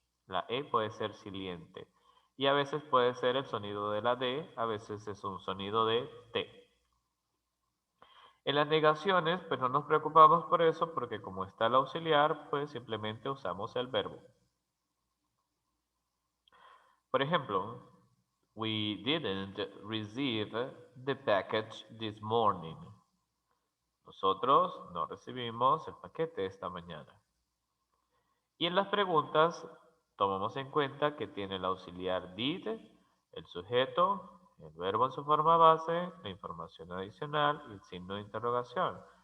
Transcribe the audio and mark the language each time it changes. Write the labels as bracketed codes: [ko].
[es] La E puede ser siliente. Y a veces puede ser el sonido de la D, a veces es un sonido de T. En las negaciones, pues no nos preocupamos por eso, porque como está el auxiliar, pues simplemente usamos el verbo. Por ejemplo, [en] we didn't receive the package this morning. [es] Nosotros no recibimos el paquete esta mañana. Y en las preguntas tomamos en cuenta que tiene el auxiliar did, el sujeto, el verbo en su forma base, la información adicional y el signo de interrogación.